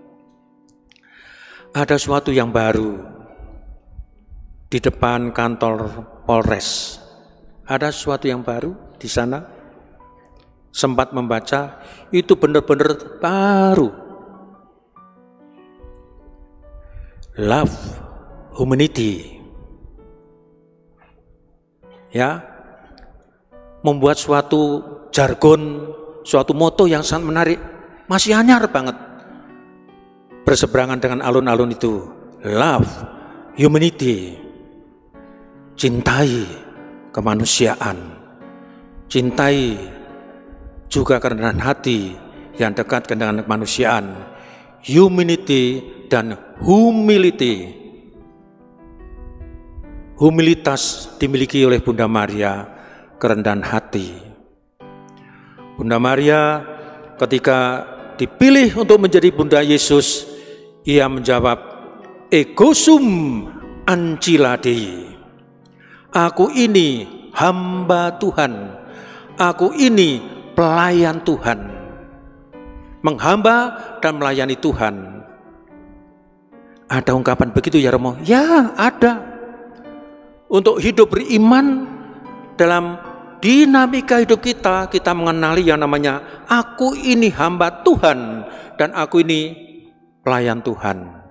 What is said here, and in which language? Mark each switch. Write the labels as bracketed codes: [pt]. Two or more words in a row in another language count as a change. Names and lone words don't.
[id] Ada sesuatu yang baru di depan kantor Polres. Ada sesuatu yang baru di sana. Sempat membaca, itu benar-benar baru. [en] Love humanity. [id] Ya, membuat suatu jargon, suatu moto yang sangat menarik, masih anyar banget. Berseberangan dengan alun-alun itu, [en] love, humanity, [id] cintai kemanusiaan, cintai juga kerendahan hati yang dekat dengan kemanusiaan, humanity dan humility. Humilitas dimiliki oleh Bunda Maria, kerendahan hati. Bunda Maria ketika dipilih untuk menjadi Bunda Yesus, ia menjawab, [la] ego sum ancilla Dei. [id] Aku ini hamba Tuhan, aku ini pelayan Tuhan. Menghamba dan melayani Tuhan. Ada ungkapan begitu ya Romo? Ya, ada. Untuk hidup beriman dalam dinamika hidup kita, kita mengenali yang namanya aku ini hamba Tuhan dan aku ini pelayan Tuhan.